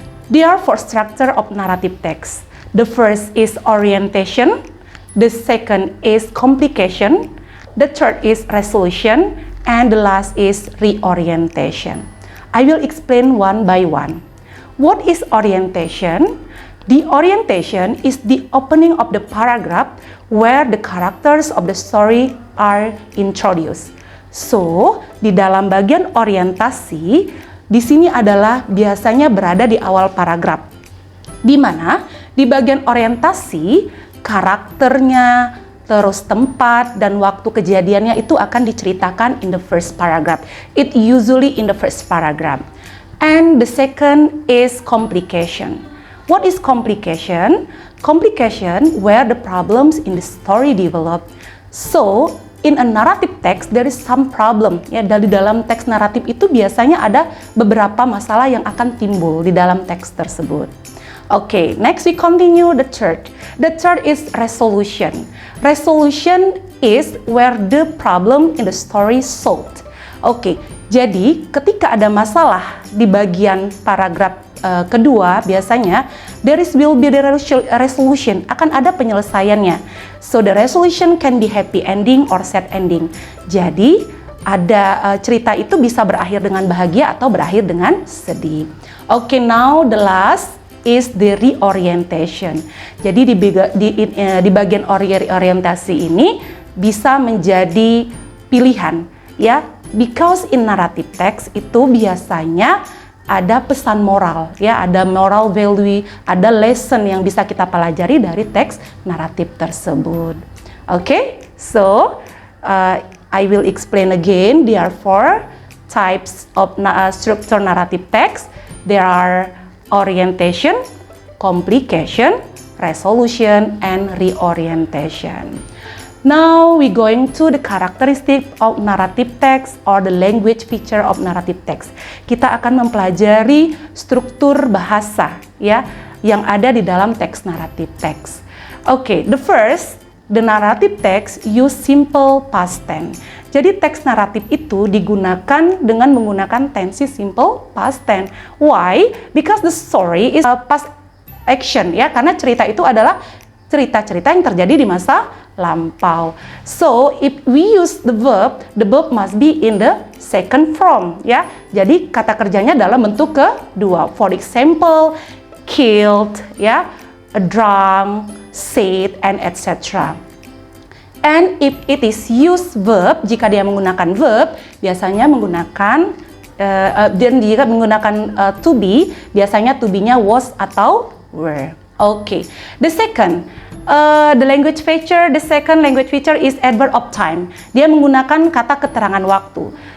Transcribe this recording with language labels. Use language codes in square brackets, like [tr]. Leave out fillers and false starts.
[en] There are four structures of narrative text. The first is orientation, the second is complication, the third is resolution, and the last is reorientation. I will explain one by one. What is orientation? The orientation is the opening of the paragraph where the characters of the story are introduced. [id] So, di dalam bagian orientasi, di sini adalah biasanya berada di awal paragraf. Di mana di bagian orientasi, karakternya, terus tempat dan waktu kejadiannya itu akan diceritakan [en] in the first paragraph. It usually in the first paragraph. And the second is complication. What is complication? Complication where the problems in the story develop. So, in a narrative text there is some problem. [id] Ya, dari dalam teks naratif itu biasanya ada beberapa masalah yang akan timbul di dalam teks tersebut. [en] Okay, next we continue the third. The third is resolution. Resolution is where the problem in the story solved. [id] Okay, jadi ketika ada masalah di bagian paragraf kedua, biasanya [en] will be the resolution, [id] akan ada penyelesaiannya. [en] So the resolution can be happy ending or sad ending. [id] Jadi ada cerita itu bisa berakhir dengan bahagia atau berakhir dengan sedih. [en] Okay, now the last is the reorientation. [id] Jadi di bagian orientasi ini bisa menjadi pilihan, ya. [en] Because in narrative text [id] itu biasanya ada pesan moral, ya, ada moral value, ada lesson yang bisa kita pelajari dari teks naratif tersebut. [en] Okay, so I will explain again. There are four types of structure narrative text. There are orientation, complication, resolution, and reorientation. Now we going to the characteristic of narrative text or the language feature of narrative text. [id] Kita akan mempelajari struktur bahasa, ya, yang ada di dalam teks naratif text. [en] Okay, the narrative text use simple past tense. [id] Jadi teks naratif itu digunakan dengan menggunakan tensi simple past tense. [en] Why? Because the story is past action, [id] ya, karena cerita itu adalah cerita-cerita yang terjadi di masa lampau. [en] So, if we use the verb must be in the second form, ya. [id] Jadi kata kerjanya dalam bentuk kedua. [en] For example, [id] killed, ya, drunk, said, and etc. [en] And if it is use verb, [id] jika dia menggunakan verb, biasanya menggunakan dan jika menggunakan to be, biasanya to be-nya was atau were. Okay. [en] The second, the second language feature is adverb of time. [id] Dia menggunakan kata keterangan waktu.